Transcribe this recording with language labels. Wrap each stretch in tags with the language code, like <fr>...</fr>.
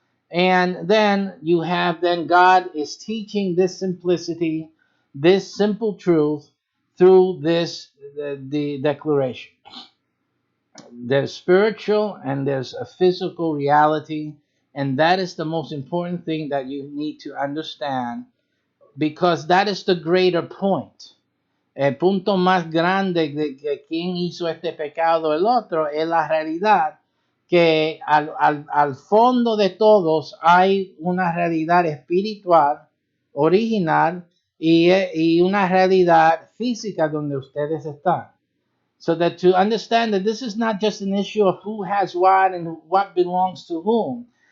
<en>And then you have God is teaching this simplicity, this simple truth through the declaration. There's spiritual and there's a physical reality, and that is the most important thing that you need to understand because that is the greater point.</en> <es>El punto más grande de que quién hizo este pecado el otro es la realidad que al fondo de todos hay una realidad espiritual original y una realidad física donde ustedes están.</es> <en>So that to understand that this is not just an issue of who has what and what belongs to whom.</en>